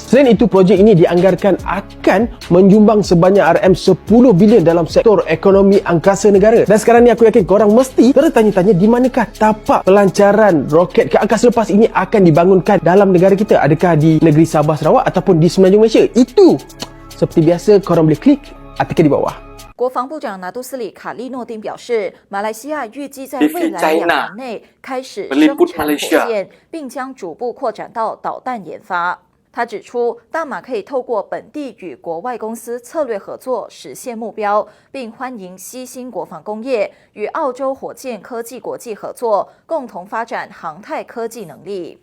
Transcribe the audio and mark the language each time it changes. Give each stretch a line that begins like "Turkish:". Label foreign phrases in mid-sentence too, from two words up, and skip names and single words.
Malay: Selain itu, projek ini dianggarkan akan menyumbang sebanyak RM10 bilion dalam sektor ekonomi angkasa negara. Dan sekarang ni aku yakin korang mesti tertanya-tanya di manakah tapak pelancaran roket ke angkasa lepas ini akan dibangunkan dalam negara kita. Adakah di negeri Sabah Sarawak ataupun di Semenanjung Malaysia? Itu seperti biasa korang boleh klik artikel di bawah.
Chinese: 国防部长拿督斯里卡利诺丁表示，马来西亚预计在未来2年内开始生产火箭，并将逐步扩展到导弹研发。他指出，大马可以透过本地与国外公司策略合作实现目标，并欢迎西兴国防工业与澳洲火箭科技国际合作，共同发展航太科技能力。